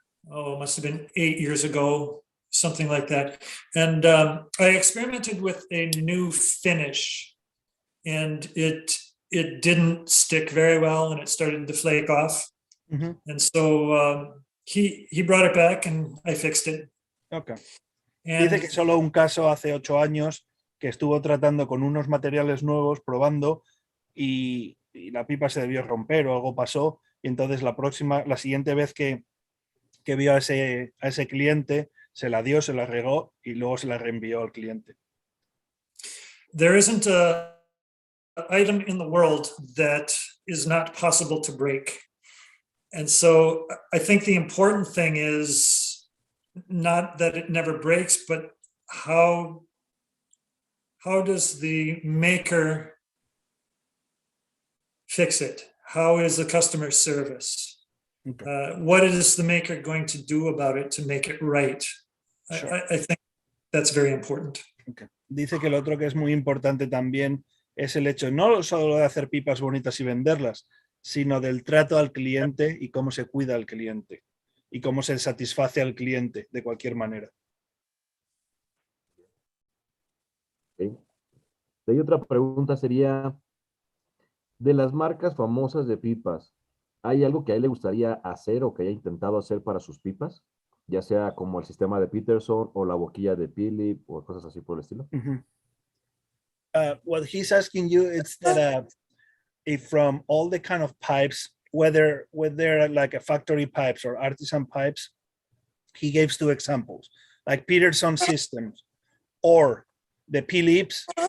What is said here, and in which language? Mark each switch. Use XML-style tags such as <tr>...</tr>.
<en>Oh, it must have been 8 years ago, something like that. And I experimented with a new finish, and it didn't stick very well, and it started to flake off. And so he brought it back, and I fixed it. Okay. And</en> <es>dice que solo un caso hace 8 años que estuvo tratando con unos materiales nuevos, probando, y la pipa se debió romper o algo pasó, y entonces la siguiente vez que vio a ese cliente, se la dio, se la regó y luego se la reenvió al cliente.</es> <en>There isn't an item in the world that is not possible to break. And so I think the important thing is not that it never breaks, but how does the maker fix it? How is the customer service? Okay. What is the maker going to do about it to make it right? Sure. I think that's very important. Okay.</en> <es>Dice que lo otro que es muy importante también es el hecho no solo de hacer pipas bonitas y venderlas, sino del trato al cliente y cómo se cuida al cliente y cómo se satisface al cliente de cualquier manera.</es> <en>Okay.</en> <es>Y otra pregunta sería, de las marcas famosas de pipas, ¿hay algo que a él le gustaría hacer o que haya intentado hacer para sus pipas? Ya sea como el sistema de Peterson o la boquilla de Philip o cosas así por el estilo.</es> <en>What he's asking you is that if from all the kind of pipes, whether they're like a factory pipes or artisan pipes, he gives 2 examples, like Peterson systems or the Philips.</en>